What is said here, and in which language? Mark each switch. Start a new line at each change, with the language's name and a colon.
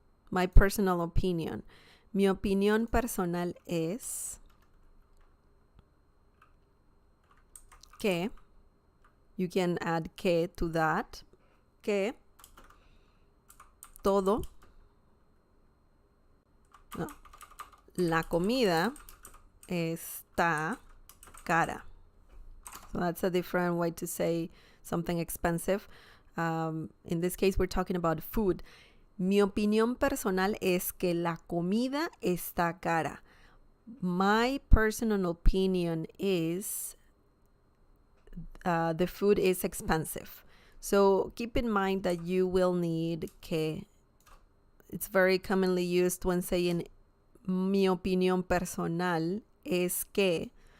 English: My personal opinion.
Spanish: Mi opinión personal es que,
English: you can add que to that,
Spanish: que todo, no, la comida está cara.
English: So that's a different way to say something expensive. In this case, we're talking about food.
Spanish: Mi opinión personal es que la comida está cara.
English: My personal opinion is the food is expensive. So keep in mind that you will need que. It's very commonly used when saying
Spanish: mi opinión personal es que.